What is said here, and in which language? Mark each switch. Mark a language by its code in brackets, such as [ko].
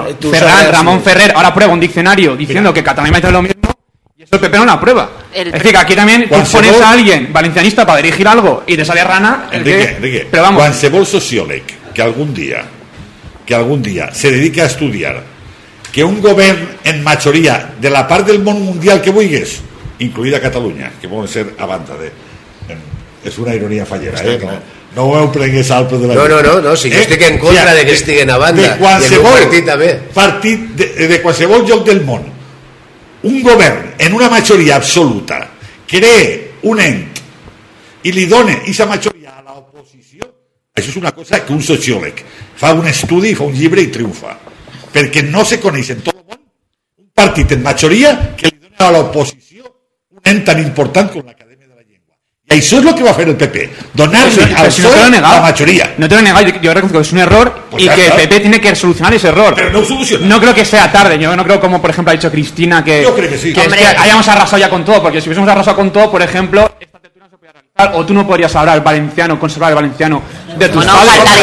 [es] Pero Ramón Ferrer ahora prueba un diccionario diciendo que catalán es lo mismo, y eso el PP no lo aprueba. Es decir, que aquí también tú pones a alguien valencianista para dirigir algo y te sale rana. Enrique, pero vamos. [ca] qualsevol sociòleg que algun dia se dedica a estudiar que un govern en majoria de la part del món mundial que vulguis, incluïda Catalunya, que poden ser a banda de... És una ironia fallera, no ho prengués al peu de la llei. No, si jo estic en contra de que estiguen a banda, i el meu partit de qualsevol lloc del món, un govern en una majoria absoluta cree un ent i li dona aquesta majoria a l'oposició, això és una cosa que un sociòleg fa un estudi, fa un llibre i triomfa, perquè no se coneix en tot el món un partit en majoria que li dona a l'oposició un ent tan important com l'Acadèmia. [es] Y eso es lo que va a hacer el PP, donarle al PSOE la mayoría. No te lo he negado, yo reconozco que es un error, pues y que el PP tiene que solucionar ese error. Pero no soluciona. No creo que sea tarde, yo no creo, como por ejemplo ha dicho Cristina, que, yo creo que sí. Que hayamos arrasado ya con todo, porque si hubiésemos arrasado con todo, por ejemplo, esta tertulia no se podía realizar, o tú no podrías hablar el valenciano, conservar el valenciano de tus padres.